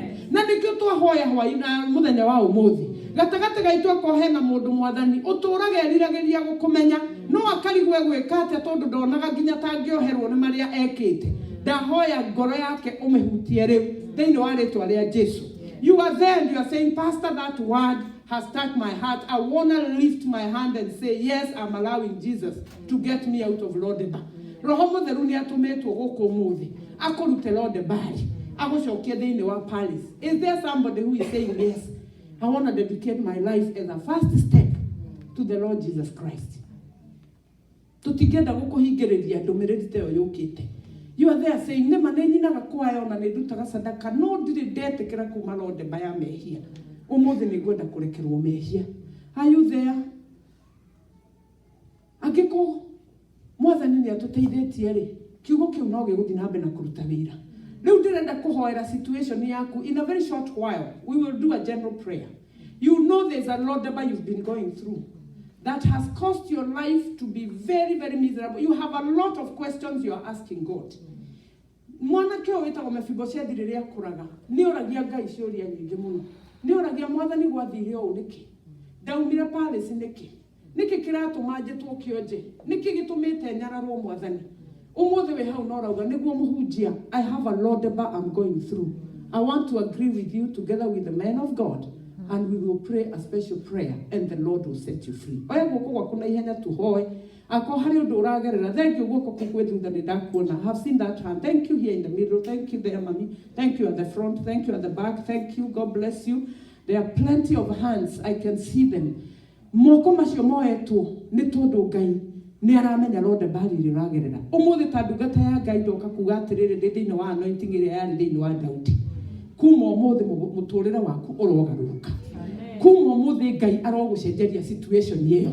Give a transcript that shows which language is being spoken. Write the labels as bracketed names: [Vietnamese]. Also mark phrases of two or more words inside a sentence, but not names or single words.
[Kikuyu] Na nĩkĩo twahoya hwaĩ-inĩ mũthenya wa ũmũthĩ, gatagatĩ gaitũ akorwo hena mũndũ Mwathani ũtũraga eriragĩria gũkũmenya, no akarigwo gwĩka atĩa tondũ ndonaga nginya tangĩoherwo nĩ marĩa ekĩte. Ndahoya ngoro yake ũmĩhutie rĩu thĩinĩ wa rĩtwa rĩa Jesũ. [English] You are there and you are saying, Pastor, that word has touched my heart. I want to lift my hand and say, yes, I'm allowing Jesus to get me out of Lodebari. [Kikuyu] Roho Mũtheru nĩ atũmĩtwo gũkũ ũmũthĩ akũrute Lodebari agũcokie thĩinĩ wa Paris. [English] Is there somebody who is saying, yes, I want to dedicate my life as a first step to the Lord Jesus Christ? [Kikuyu] Tũtingĩenda gũkũhingĩrĩria ndũmĩrĩri ta ĩyo yũkĩte. [English] You are there saying, [Kikuyu] nema nĩ nyinaga kwayo na nĩ ndutaga sadaka, no ndirĩ ndetĩkĩra kuma Lodebari ya mehia. Ũmũthĩ nĩ ngwenda kũrekerwo mehia. [English] Are you there? [Kikuyu] Angĩkorwo Mwathani nĩ atũteithĩtie-rĩ, kiugo kĩu no gĩgũthiĩ na mbere na kũruta wĩra. Rĩu ndĩrenda kũhoera situation yaku. [English] In a very short while, we will do a general prayer. You know there's a Lodebari you've been going through that has caused your life to be very, very miserable. You have a lot of questions you are asking God. [Kikuyu] Mwanake ũyũ wĩtagwo Mephibosheth rĩrĩa akũraga nĩ oragia Ngai ciũria nyingĩ mũno. Nĩ oragia Mwathani gwathire ũũ nĩkĩ? Ndaumire Paris nĩkĩ kĩratũma njetwo kĩonje? Nĩkĩ gĩtũmĩte nyararwo Mwathani? Ũmũthĩ wĩ hau no rauga nĩguo mũhunjia, [English] I have a Lodebari I'm going through. I want to agree with you together with the men of God, and we will pray a special prayer and the Lord will set you free. [Kikuyu] Oya guoko gwaku na ihenya tuhoe. Ako hari ũndũ ũragerera. [English] Thank you [Kikuyu] guoko kũu thutha nĩ ndakuona. [English] I have seen that hand. Thank you here in the middle. Thank you there, mommy. Thank you at the front. Thank you at the back. Thank you. God bless you. There are plenty of hands. I can see them. [Kikuyu] Moko macio moetwo nĩ tondũ Ngai nĩ aramenya Lodebari rĩragerera. Ũmũthĩ ta ndungata ya Ngai ndoka kuga atĩrĩrĩ thĩinĩ wa anointing ĩrĩa yarĩ thĩinĩ wa Daudi. Kuma ũmũthĩ mũtũrĩre waku ũrogarũrũka. Kuma ũmũthĩ Ngai arogũcenjeria situation ĩyo.